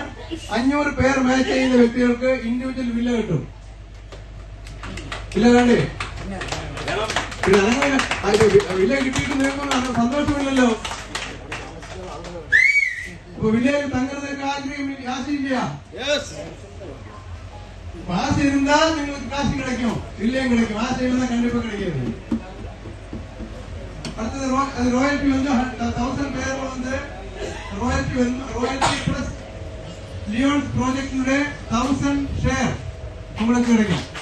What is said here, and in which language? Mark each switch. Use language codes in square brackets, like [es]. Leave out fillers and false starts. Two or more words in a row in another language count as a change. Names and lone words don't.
[ml] 500 പേർ മാച്ച് ചെയ്യുന്ന വ്യക്തികൾക്ക് [en] individual villa [ml] കിട്ടും. വില്ല വേണ്ടേ? പിന്നെ വില്ല കിട്ടിയിട്ട് നിങ്ങൾക്ക് സന്തോഷമില്ലല്ലോ. അപ്പൊ വില്ലയിൽ തങ്ങുന്നതിന് ആശയില്ല. [ta] ஆசை இருந்தால் നിങ്ങൾക്ക് காசு கிடைக்கும், இல்லையும் கிடைக்கும். ஆசை இருந்தா கண்டிப்பா கிடைக்காது. அடுத்தது ராயல்டி வந்து 1000 பேர் வந்து [en] royalty plus Lions project [ta] 1000 ஷேர் உங்களுக்கு கிடைக்கும்.